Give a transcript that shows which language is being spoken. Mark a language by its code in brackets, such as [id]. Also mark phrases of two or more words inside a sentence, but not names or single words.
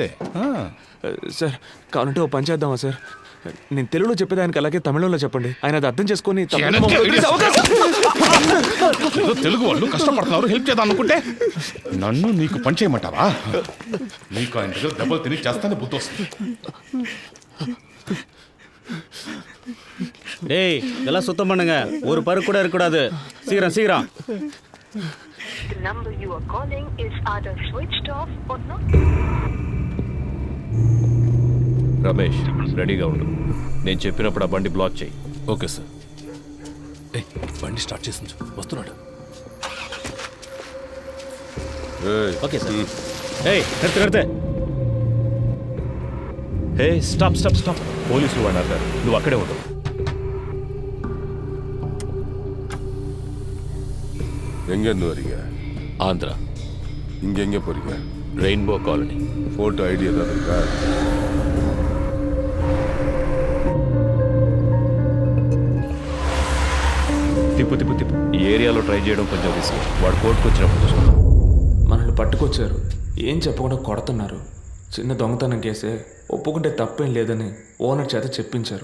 [te] సార్ కావాలంటే ఓ పని చేద్దామా సార్? నేను తెలుగులో చెప్పేదానికి అలాగే తమిళంలో చెప్పండి. ఆయన అది అర్థం చేసుకొని ఏదో తెలుగు వాళ్ళు కష్టపడుతున్నారు, హెల్ప్ చేద్దాం అనుకుంటే నన్ను నీకు పని చేయమంటావా? నీకు ఆయన దగ్గర దెబ్బలు తిని చేస్తానే బుద్ధి వస్తుంది. [ta] டேய் இதெல்லாம் சுத்தம் பண்ணுங்க, ஒரு பரு கூட இருக்கக்கூடாது. சீக்கிரம் சீக்கிரம். [en] The number you are calling is either switched off or not. [te] రమేష్ రెడీగా ఉండు. నేను చెప్పినప్పుడు ఆ బండి బ్లాక్ చేయి. ఓకే సార్. బండి స్టార్ట్ చేసి వస్తున్నాడు. [ta] ஓகே சார். ஏய் நிறுத்து நிறுத்து. [te] హే స్టాప్ స్టాప్ స్టాప్, పోలీసులు అన్నారు కదా, నువ్వు అక్కడే ఉండు. [ta] எங்கேருந்து வரீங்க? ஆந்திரா. இங்கே எங்கே போகிறீங்க? ரெயின்போ காலனி. ஃபோட்டோ ஐடி ஏதாவது இருக்கா? [te] తిప్పు తిప్పు తిప్పు. ఈ ఏరియాలో ట్రై చేయడం కొంచెం రిస్క్. వాడు కోర్టుకు వచ్చినప్పుడు చూసుకుందాం. మనల్ని పట్టుకొచ్చారు, ఏం చెప్పకుండా కొడుతున్నారు. చిన్న దొంగతనం కేసే, ఒప్పుకుంటే తప్పేం లేదని ఓనర్ చేత చెప్పించారు.